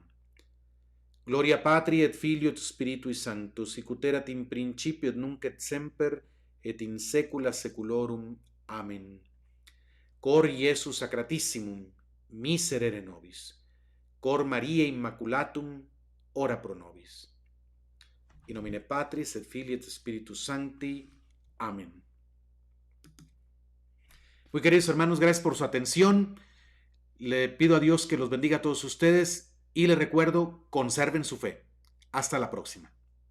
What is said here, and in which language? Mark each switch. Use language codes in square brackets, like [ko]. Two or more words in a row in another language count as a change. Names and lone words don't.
[la] Gloria Patri et Filio et Spiritui Sancto, sic ut erat in principio et nunc et semper et in saecula saeculorum. Amen. Cor Iesu Sacratissimum, miserere nobis. Cor Maria Immaculatum, ora pro nobis. In nomine Patris et Filii et Spiritus Sancti. Amen. [es] Muy queridos hermanos, gracias por su atención. Le pido a Dios que los bendiga a todos ustedes y les recuerdo, conserven su fe. Hasta la próxima.